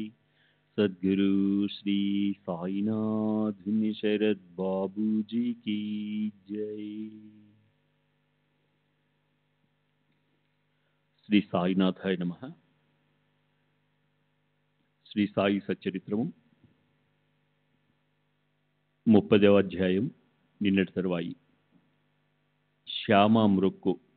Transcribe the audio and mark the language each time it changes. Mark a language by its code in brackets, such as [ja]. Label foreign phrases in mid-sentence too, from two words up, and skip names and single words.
[hi] सद्गुरु श्री साईनाथ शरद बाबू जी की जय। [sa] శ్రీ సాయినాథాయ నమః. [te] శ్రీ సాయి సచ్చరిత్రము 30వ అధ్యాయం. నిన్నటి తరువాయి శ్యామ మృక్కు.